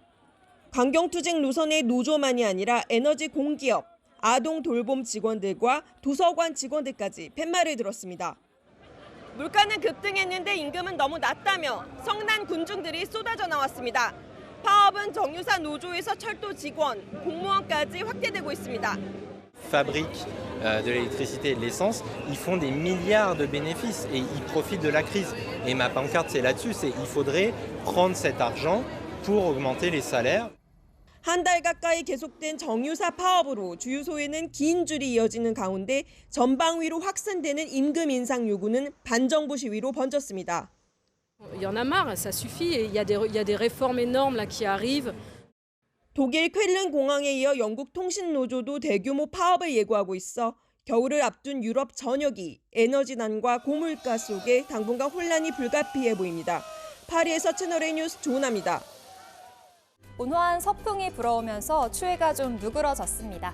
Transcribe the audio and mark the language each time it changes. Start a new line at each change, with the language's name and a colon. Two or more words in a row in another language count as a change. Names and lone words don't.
Korean: 강경투쟁 노선의 노조만이 아니라 에너지 공기업, 아동 돌봄 직원들과 도서관 직원들까지 팻말을 들었습니다. 물가는 급등했는데 임금은 너무 낮다며 성난 군중들이 쏟아져 나왔습니다. 파업은 정유사 노조에서 철도 직원, 공무원까지 확대되고 있습니다.
French: fabriquent de l'électricité et de l'essence, ils font des milliards de bénéfices et ils profitent de la crise. Et ma pancarte, c'est là-dessus, c'est il faudrait prendre cet argent pour augmenter les salaires.
Korean: 한 달 가까이 계속된 정유사 파업으로 주유소에는 긴 줄이 이어지는 가운데 전방위로 확산되는 임금 인상 요구는 반정부 시위로 번졌습니다.
French: Il y en a marre, ça suffit. Il y a des réformes énormes là qui arrivent.
Korean: 독일 쾰른 공항에 이어 영국 통신노조도 대규모 파업을 예고하고 있어 겨울을 앞둔 유럽 전역이 에너지난과 고물가 속에 당분간 혼란이 불가피해 보입니다. 파리에서 채널A 뉴스 조은아입니다. 온화한 서풍이 불어오면서 추위가 좀 누그러졌습니다.